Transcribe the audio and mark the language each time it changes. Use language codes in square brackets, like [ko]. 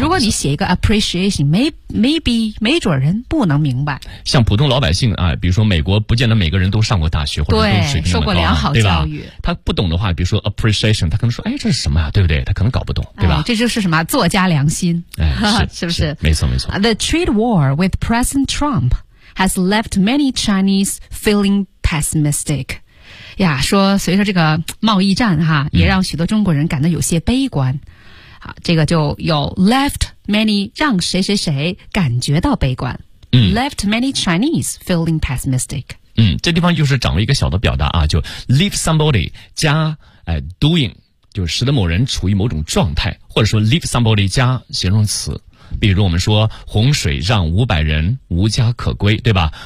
[zh] 如果你写一个 appreciation， maybe 没准人不能明白。像普通老百姓啊，比如说美国，不见得每个人都上过大学或者都水平很高、啊，受过良好教育。他不懂的话，比如说 appreciation， 他可能说，哎，这是什么呀、啊？对不对？他可能搞不懂，对吧？哎、这就是什么作家良心，哎、是不是？没错，没错。 [en] The trade war with President Trump has left many Chinese feeling pessimistic。 [zh] 呀，说随着这个贸易战哈，也让许多中国人感到有些悲观。嗯，好，这个就有 left many 让谁谁谁感觉到悲观、嗯、 [en] left many Chinese feeling pessimistic。 [zh] 嗯，这地方就是掌握一个小的表达啊，就 leave somebody 加、doing， 就使得某人处于某种状态，或者说 leave somebody 加形容词，比如我们说洪水让500人无家可归，对吧？